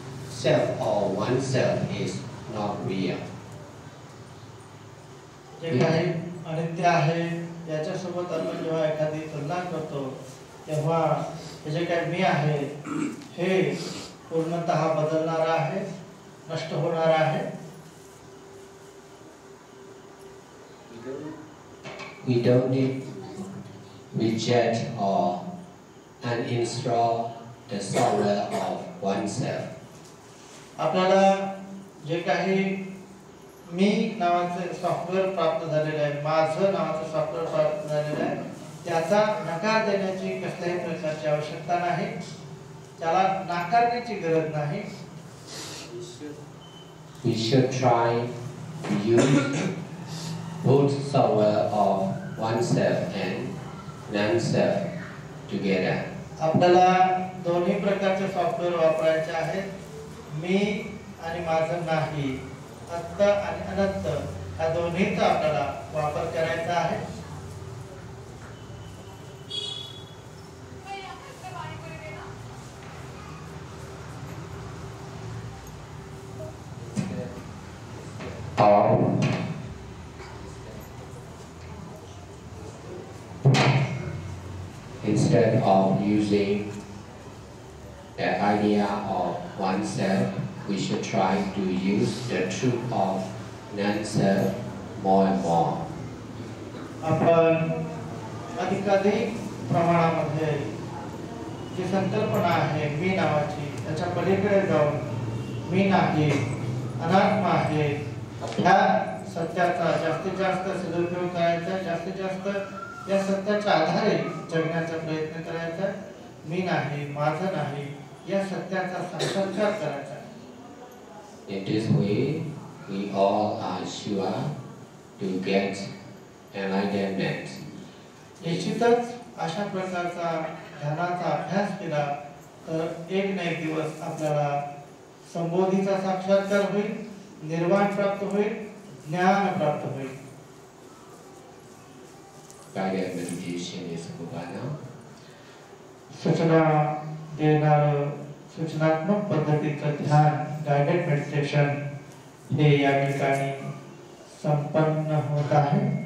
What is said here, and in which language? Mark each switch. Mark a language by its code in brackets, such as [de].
[en] Self or oneself is not real. [mr] जे काही अनित्य आहे याच्यासोबत आपण जेव्हा एखादी तुलना करतो तेव्हा हे जे काही मी आहे हे पूर्णतः बदलणार आहे, नष्ट होणार आहे. [en] We don't need reject or uninstall the software of oneself. [mr] आपल्याला जे काही मी नावाचे सॉफ्टवेअर प्राप्त झालेले आहे, माझं नावाचं सॉफ्टवेअर प्राप्त झालेलं आहे, त्याचा नकार देण्याची कसल्याही प्रकारची आवश्यकता नाही. त्याला नाकारण्याची गरज नाही. [en] We should try to use both software of oneself and non-self together. [mr] आपल्याला दोन्ही प्रकारचे सॉफ्टवेअर वापरायचे आहेत. मी आणि माझं नाही, अत्त आणि अनंत, या दोन्हीचा आपल्याला वापर करायचा आहे. [en] Instead of using the idea of oneself, we should try to use the truth of non-self more and more. [mr] आपण अधिकाधिक प्रमाणामध्ये जी संकल्पना आहे मी नावाची त्याच्या पलीकडे जाऊन मी नाही, अनात्मा आहे, ह्या सत्याचा जास्तीत जास्त सदुपयोग करायचा. जास्तीत जास्त या सत्याच्या आधारे जगण्याचा प्रयत्न करायचा. मी नाही, माझं नाही, या सत्याचा साक्षात्कार करायचा. [en] In this way, we all are sure to get enlightenment. [mr] निश्चितच अशा प्रकारचा ध्यानाचा अभ्यास केला तर एक ना एक दिवस आपल्याला संबोधीचा साक्षात्कार होईल, निर्वाण प्राप्त होईल, ज्ञान प्राप्त होईल. [en] Guided meditation is Bhavana. [mr] सूचना देणारं सूचनात्मक पद्धतीचं ध्यान गाइडेड मेडिटेशन हे या ठिकाणी संपन्न होत आहे.